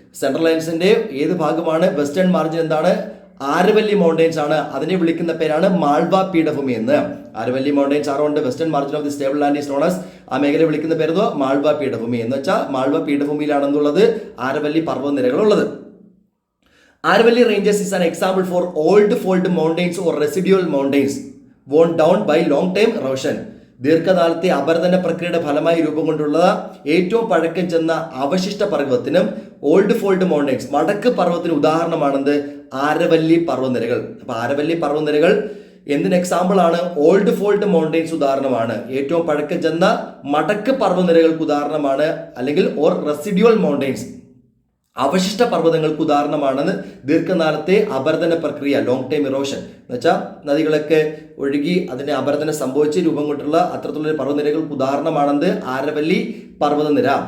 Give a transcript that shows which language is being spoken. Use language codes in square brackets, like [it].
[ml] Central ഹൈലാൻഡ്സിന്റെ ഏത് ഭാഗമാണ്? Western margin എന്താണ്? ആരവല്ലി മൗണ്ടെയ്ൻസ് ആണ്. അതിനെ വിളിക്കുന്ന പേരാണ് മാൾവ പീഠഭൂമി എന്ന്. [en] Aravalli mountains are on the western margin of the stable land is known as [ml] ആ മേഖലയെ വിളിക്കുന്ന പേരെന്തോ മാൾവ പീഠഭൂമി. എന്ന് വെച്ചാൽ Malwa പീഠഭൂമിയിലാണെന്നുള്ളത് Aravalli പർവ്വതനിരകളുള്ളത്. [en] Aravalli ranges is an example for old fault mountains or residual mountains worn down by long time erosion. [ml] ദീർഘകാലത്തെ അപരദന പ്രക്രിയയുടെ ഫലമായി രൂപം കൊണ്ടുള്ള ഏറ്റവും പഴക്കം ചെന്ന അവശിഷ്ട പർവ്വതത്തിനും ഓൾഡ് ഫോൾഡ് മൗണ്ടൻസ് മടക്ക് പർവ്വതത്തിന് ഉദാഹരണമാണെന്ത് ആരവല്ലി പർവ്വതനിരകൾ. അപ്പൊ ആരവല്ലി പർവ്വതനിരകൾ എന്തിന് എക്സാമ്പിൾ ആണ്? ഓൾഡ് ഫോൾഡ് മൗണ്ടൻസ് ഉദാഹരണമാണ്, ഏറ്റവും പഴക്കം ചെന്ന മടക്ക് പർവ്വതനിരകൾക്ക് ഉദാഹരണമാണ്, അല്ലെങ്കിൽ ഓർ റെസിഡ്യുവൽ മൗണ്ടൻസ് അവശിഷ്ട പർവ്വതങ്ങൾക്ക് ഉദാഹരണമാണെന്ന് ദീർഘകാലത്തെ അപരദന പ്രക്രിയ ലോങ് ടൈം ഇറോഷൻ എന്ന് വെച്ചാൽ നദികളൊക്കെ ഒഴുകി അതിന് അപരദനം സംഭവിച്ച് രൂപം കൊണ്ടുള്ള അത്തരത്തിലുള്ള പർവ്വതനിരകൾക്ക് ഉദാഹരണമാണെന്ന് ആരവല്ലി പർവ്വതനിര.